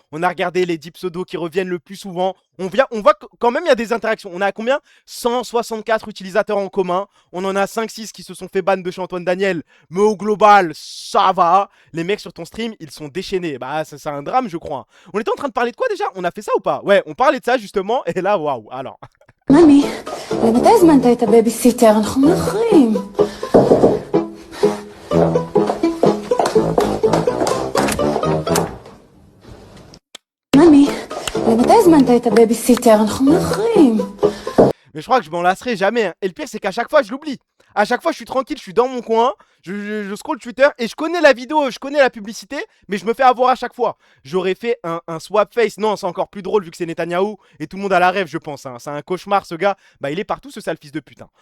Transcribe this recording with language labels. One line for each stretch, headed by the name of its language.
French: On a regardé les 10 pseudos qui reviennent le plus souvent. On voit quand même, il y a des interactions. On a combien? 164 utilisateurs en commun. On en a 5-6 qui se sont fait ban de chez Antoine Daniel. Mais au global, ça va. Les mecs sur ton stream, ils sont déchaînés. Bah, c'est un drame, je crois. On était en train de parler de quoi déjà? On a fait ça ou pas? Ouais, on parlait de ça justement. Et là, waouh. Alors.
Hebrew: ממי, למתי הזמנת את הבייביסיטר? אנחנו מאחרים. ממי, למתי הזמנת את הבייביסיטר? אנחנו מאחרים.
French: Mais je crois que je m'en lasserai jamais. Hein. Et le pire, c'est qu'à chaque fois, je l'oublie. À chaque fois, je suis tranquille, je suis dans mon coin, je scroll Twitter et je connais la vidéo, je connais la publicité, mais je me fais avoir à chaque fois. J'aurais fait un swap face. Non, c'est encore plus drôle vu que c'est Netanyahou et tout le monde a la rêve, je pense. Hein. C'est un cauchemar, ce gars. Bah, il est partout, ce sale fils de putain.